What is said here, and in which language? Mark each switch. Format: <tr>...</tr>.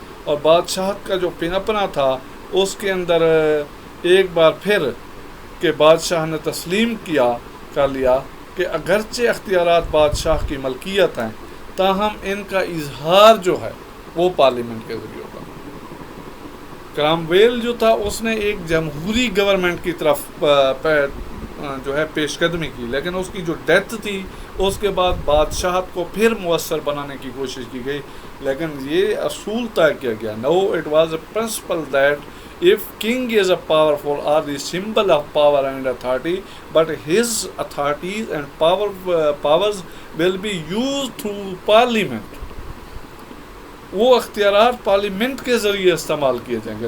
<ur>اور بادشاہت کا جو پنپنا تھا اس کے اندر ایک بار پھر کہ بادشاہ نے تسلیم کر لیا کہ اگرچہ اختیارات بادشاہ کی ملکیت ہیں، تاہم ان کا اظہار جو ہے وہ پارلیمنٹ کے ذریعے ہوگا. کرامویل جو تھا اس نے ایک جمہوری گورنمنٹ کی طرف جو ہے پیش قدمی کی، لیکن اس کی جو ڈیتھ تھی اس کے بعد بادشاہت کو پھر مؤثر بنانے کی کوشش کی گئی. لیکن یہ اصول طے کیا گیا،</ur> <en>No it was a principle that if king is a powerful or the symbol of power and authority, but his authorities and powers will be used through parliament.</en> <ur>وہ اختیارات پارلیمنٹ کے ذریعے استعمال کیے جائیں گے.</ur>